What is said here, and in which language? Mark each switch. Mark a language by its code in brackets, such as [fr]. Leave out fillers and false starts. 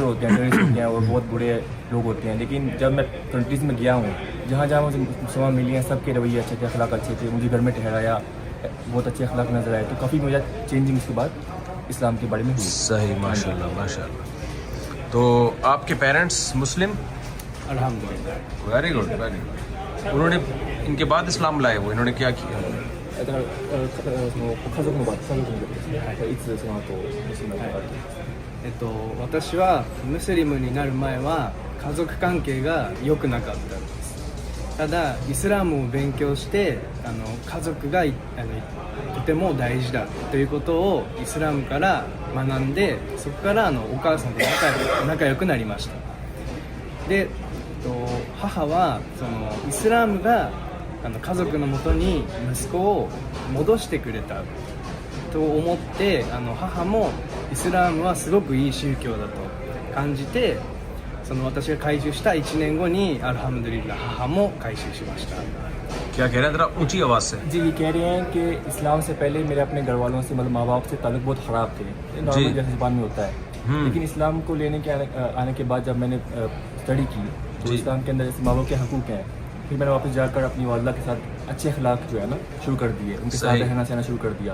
[hi] होते हैं, टेररिस्ट होते हैं और बहुत बुरे लोग होते हैं. लेकिन जब मैं कंट्रीज़ में गया हूँ, जहाँ जहाँ मुझे मुसलमान मिली हैं, सबके रवैये अच्छे थे, अखलाक अच्छे थे, मुझे घर में ठहराया, बहुत अच्छे अखलाक नजर आए. तो काफ़ी मुझे चेंजिंग उसके बाद इस्लाम के बारे में हुई. सही माशाल्लाह माशाल्लाह. तो आपके पेरेंट्स मुस्लिम? अल्हम्दुलिल्लाह. Very good. उन्होंने इनके बाद इस्लाम लाए, वो इन्होंने क्या किया? [ja] だから家族の場合、家族の場合いつその後ムスリムになった？私はムスリムになる前は家族関係が良くなかったんです。ただイスラムを勉強して家族がとても大事だということをイスラムから学んで、そこからお母さんと仲良くなりました。で母はそのイスラムが家族のもとに息子を戻してくれたと思って、母もイスラムはすごくいい宗教だと感じて、その私が改宗した1年後にアルハムドリッラ母も改宗しました。 [hi] क्या कह रहे हैं? जरा ऊंची आवाज से. जी ये कह रहे हैं कि इस्लाम से पहले मेरे अपने घर वालों से मतलब माँ बाप से ताल्लुक बहुत ख़राब थे, नॉर्मल जैसे ज़बान में होता है. लेकिन इस्लाम को लेने के आने के बाद जब मैंने स्टडी की तो इस्लाम के अंदर जैसे माँ बाप के हकूक़ हैं, फिर मैंने वापस जाकर अपनी वालदा के साथ अच्छे अखलाक जो है ना शुरू कर दिए, उनके साथ रहना सहना शुरू कर दिया.